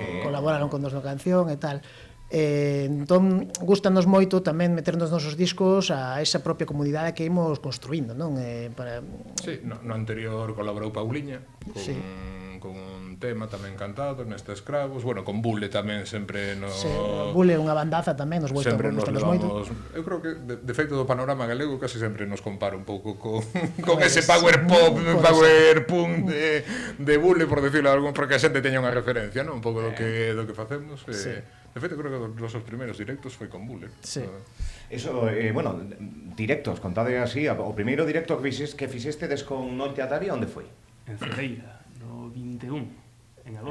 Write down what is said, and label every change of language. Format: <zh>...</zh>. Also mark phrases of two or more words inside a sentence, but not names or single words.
<gl>Colaboraron con nos no canción e tal. Entón, gustanos moito tamén meter nos nosos discos a esa propia comunidade que imos construindo, non? Sí, no anterior colaborou Pauliña un tema tamén cantado neste Escravos, bueno, con Bule tamén sempre no... Sí, Bule é unha bandaza tamén, nos sempre nos gustamos moito. Eu creo que, de feito, do panorama galego casi sempre nos compara un pouco con ese</gl> <en>power pop, power punk</en> <gl>de Bule,</gl> <es>por decirlo algo,</es> <gl>porque a xente teña unha referencia, non? Un pouco do que facemos. Sí. De feito, creo que os primeiros directos foi con Bule. Sí. Eso, bueno, directos, contade así, o primeiro directo que fixestedes con Noite Atari, onde foi? En Cedeira, no 21, en agosto.</gl>